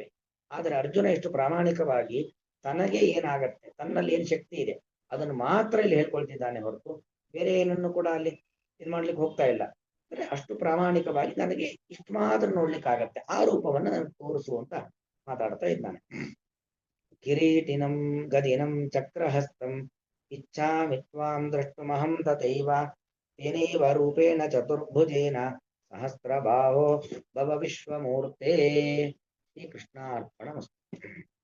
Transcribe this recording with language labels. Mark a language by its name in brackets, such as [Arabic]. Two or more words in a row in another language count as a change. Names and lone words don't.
[Kannada] ಆದ್ರೆ ಅರ್ಜುನ ಎಷ್ಟು ಪ್ರಾಮಾಣಿಕವಾಗಿ ತನಗೆ ಏನಾಗತ್ತೆ, ತನ್ನಲ್ಲಿ ಏನ್ ಶಕ್ತಿ ಇದೆ ಅದನ್ನು ಮಾತ್ರ ಇಲ್ಲಿ ಹೇಳ್ಕೊಳ್ತಿದ್ದಾನೆ ಹೊರತು ಬೇರೆ ಏನನ್ನು ಕೂಡ ಅಲ್ಲಿ ಇದು ಮಾಡ್ಲಿಕ್ಕೆ ಹೋಗ್ತಾ ಇಲ್ಲ. ಅಂದ್ರೆ ಅಷ್ಟು ಪ್ರಾಮಾಣಿಕವಾಗಿ ನನಗೆ ಇಷ್ಟು ಮಾತ್ರ ನೋಡ್ಲಿಕ್ಕಾಗತ್ತೆ, ಆ ರೂಪವನ್ನ ನನಗೆ ತೋರಿಸು ಅಂತ ಮಾತಾಡ್ತಾ ಇದ್ದಾನೆ. [Sanskrit] ಕಿರೀಟಿನಂ ಗದಿನಂ ಚಕ್ರಹಸ್ತಂ ಇಚ್ಛಾಮಿ ತ್ವಾಂ ದ್ರಷ್ಟುಮಹಂ ತಥೈವ ತೇನೈವ ರೂಪೇಣ ಚತುರ್ಭುಜೇನ ಸಹಸ್ರಬಾಹೋ ಭವ ವಿಶ್ವಮೂರ್ತೆ. ಶ್ರೀ ಕೃಷ್ಣಾರ್ಪಣಮಸ್ತು.